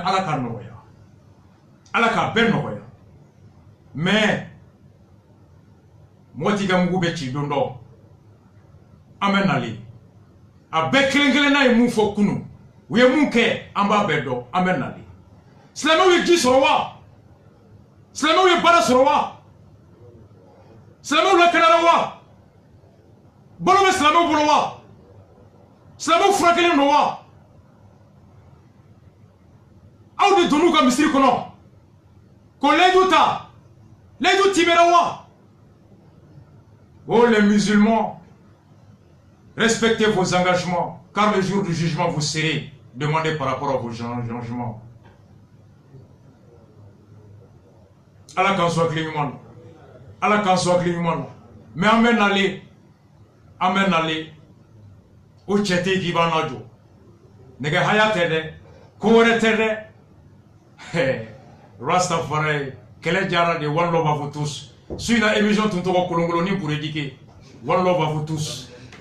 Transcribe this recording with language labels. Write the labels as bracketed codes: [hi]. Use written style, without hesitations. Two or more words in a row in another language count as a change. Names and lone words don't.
[bm] ala k'a nɔgɔya ala k'a bɛɛ nɔgɔya mais mɔgɔ t'i ka mugu bɛ ci don dɔ an bɛ nalen a bɛɛ kelen kelenna ye mun fɔ kunun u ye mun kɛ an b'a bɛɛ dɔn an bɛ nalen silamɛw ye ji sɔrɔ wa silamɛw ye baara sɔrɔ wa silamɛw lakanara wa balo bɛ silamɛw bolo wa silamɛw furakɛlen don wa aw de donn'u ka misiri kɔnɔ ko layidu ta layidu timɛra wa [fr] oh les musulmans respectez vos engagements car le jour du jugement vous serez demandé par rapport à vos changements [bm] ala k'an sɔn hakili ɲuman na ala k'an sɔn hakili ɲuman na mais an bɛ nalen o cɛ tɛ yen k'i b'an lajɔ nɛgɛ haya tɛ dɛ ko wɛrɛ tɛ dɛ Rastafari kɛlɛ jara de [en] one love [fr] à vous tous [bm] su in na émission tun tɔgɔ kolonkolon ni Buredi Dike [en] one love [fr] à vous tous